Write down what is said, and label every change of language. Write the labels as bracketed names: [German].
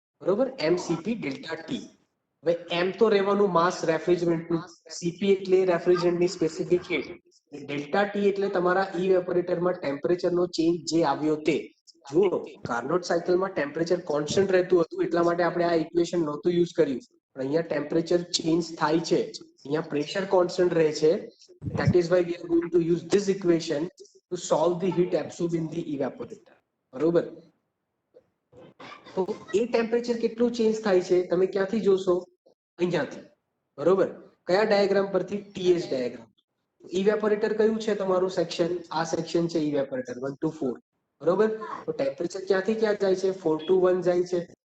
[Gujarati] બરોબર, mCp delta T. હવે m તો રહેવાનું માસ રેફ્રિજરન્ટનું, Cp એટલે રેફ્રિજરન્ટની સ્પેસિફિક હીટ, ડેલ્ટા T એટલે તમારા ઇવેપોરેટરમાં ટેમ્પરેચરનો ચેન્જ જે આવ્યો તે. જુઓ, કાર્નોટ સાયકલમાં ટેમ્પરેચર કોન્સ્ટન્ટ રહેતું હતું, એટલા માટે આપણે આ ઇક્વેશન નહોતું યુઝ કર્યું. પણ અહીંયા ટેમ્પરેચર ચેન્જ થાય છે, અહીંયા પ્રેશર કોન્સ્ટન્ટ રહે છે. [English] That is why we are going to use this equation to solve the heat absorbed in the evaporator. [Gujarati] બરોબર, તો એ ટેમ્પરેચર કેટલું ચેન્જ થાય છે તમે ક્યાંથી જોશો? અહીંયાથી. બરોબર, કયા ડાયાગ્રામ પરથી? TS diagram. ઇવેપોરેટર કયું છે તમારું સેક્શન? આ સેક્શન છે ઇવેપોરેટર 1 to 4. બરોબર, તો ટેમ્પરેચર ક્યાંથી ક્યાં જાય છે? 4 to 1 જાય છે.